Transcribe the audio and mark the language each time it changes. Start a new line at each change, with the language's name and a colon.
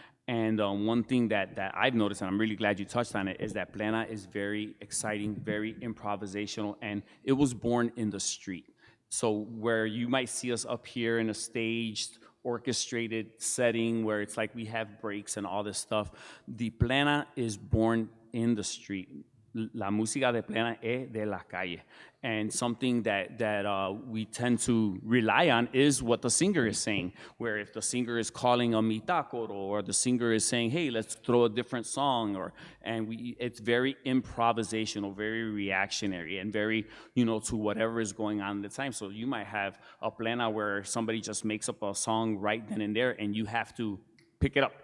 English: And one thing that I've noticed, and I'm really glad you touched on it, is that plena is very exciting, very improvisational, and it was born in the street. So where you might see us up here in a staged, orchestrated setting where it's like we have breaks and all this stuff, the plena is born in the street.
Spanish: La música de plena es de la calle.
English: And something that we tend to rely on is what the singer is saying, where if the singer is calling a
Spanish: mitad coro,
English: or the singer is saying, hey, let's throw a different song, it's very improvisational, very reactionary, and very, to whatever is going on at the time. So you might have a plena where somebody just makes up a song right then and there, and you have to pick it up.